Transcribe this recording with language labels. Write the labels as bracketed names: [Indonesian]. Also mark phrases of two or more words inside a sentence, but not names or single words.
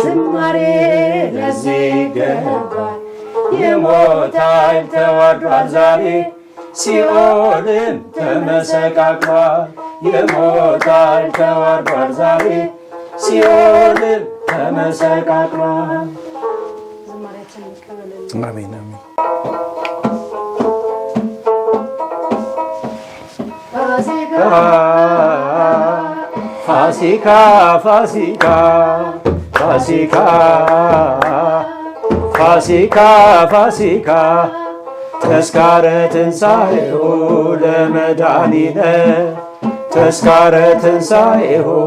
[Amharic] ዝማሬ ለዚህ ይገባል። የሞት ኃይል ተዋርዷል ዛሬ ሲኦልም ተመሰቃቅሏል። የሞት ኃይል ተዋርዷል ዛሬ ሲኦልም ተመሰቃቅሏል። አሜን አሜን። [Geez] ፋሲካ ፋሲካ ፋሲካ ፋሲካ ፋሲካ ተስካረ ትንሣኤሁ ለመድኃኒነ ተስካረ ትንሣኤሁ